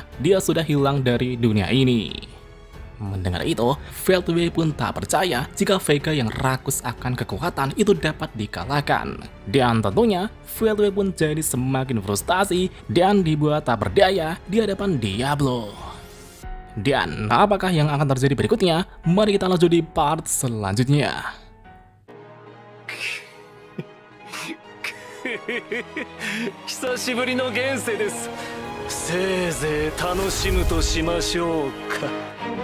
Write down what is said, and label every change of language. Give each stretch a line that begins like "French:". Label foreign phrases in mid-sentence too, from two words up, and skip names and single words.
Indonesian: Dia sudah hilang dari dunia ini. Mendengar itu, Veldway pun tak percaya jika Vega yang rakus akan kekuatan itu dapat dikalahkan. Dan tentunya, Veldway pun jadi semakin frustasi dan dibuat tak berdaya di hadapan Diablo. Dan apakah yang akan terjadi berikutnya? Mari kita lanjut di part selanjutnya.
Japanese: 久しぶりの現世です。せいぜい楽しむとしましょうか。